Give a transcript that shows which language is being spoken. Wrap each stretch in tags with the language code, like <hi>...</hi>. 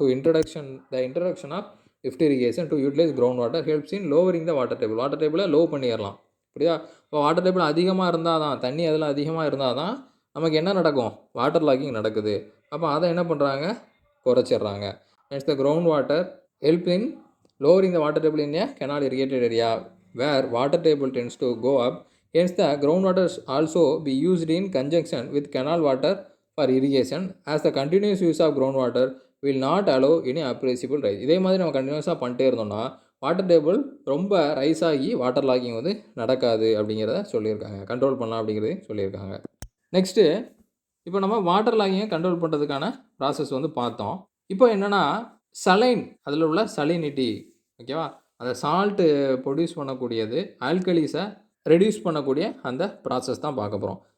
<en>introduction of lift irrigation to utilise ground water helps in lowering the water டேபிளை low</en> <ta>பண்ணிடலாம். புரியுதா? இப்போ water table அதிகமாக இருந்தால் தான், தண்ணி அதில் அதிகமாக இருந்தால் தான் நமக்கு என்ன நடக்கும், வாட்டர் லாக்கிங் நடக்குது. அப்போ அதை என்ன பண்ணுறாங்க, குறைச்சிட்றாங்க.</ta> <en>Next, the ground water help in lowering the water table in a canal irrigated area where water table tends to go up. Hence, the groundwater also be used in conjunction with canal water for irrigation, as the continuous use of groundwater will not allow any appreciable rise.</en> <ta>இதே மாதிரி நம்ம கண்டினியூஸாக பண்ணிட்டே இருந்தோம்னா water table ரொம்ப rice ஆகி water locking வந்து நடக்காது அப்படிங்கிறத சொல்லியிருக்காங்க. கண்ட்ரோல் பண்ணலாம் அப்படிங்கிறதையும் சொல்லியிருக்காங்க. நெக்ஸ்ட்டு, இப்போ நம்ம வாட்டர் லாக்கிங்கை கண்ட்ரோல் பண்ணுறதுக்கான ப்ராசஸ் வந்து பார்த்தோம். இப்போ என்னென்னா, சலைன், அதில் உள்ள சலினிட்டி, ஓகேவா, அந்த சால்ட்டு ப்ரொடியூஸ் பண்ணக்கூடியது, ஆல்கலிஸை ரெடியூஸ் பண்ணக்கூடிய அந்த ப்ராசஸ் தான் பார்க்க போகிறோம்.</ta>